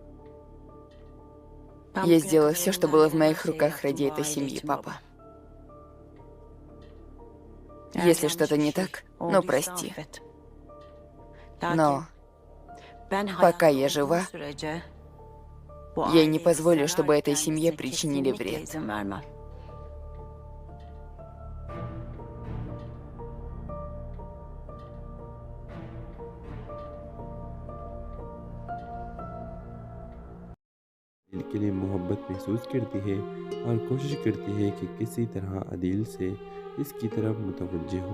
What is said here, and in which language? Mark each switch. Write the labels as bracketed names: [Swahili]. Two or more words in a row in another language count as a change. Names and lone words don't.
[Russian] Я сделала все, что было в моих руках ради этой семьи, папа. Если что-то не так, ну прости. Но пока я жива, я не позволю, чтобы этой семье причинили вред. [Urdu] دل کے لیے محبت محسوس کرتی ہے اور کوشش کرتی ہے کہ کسی طرح عدیل سے اس کی طرف متوجہ ہو.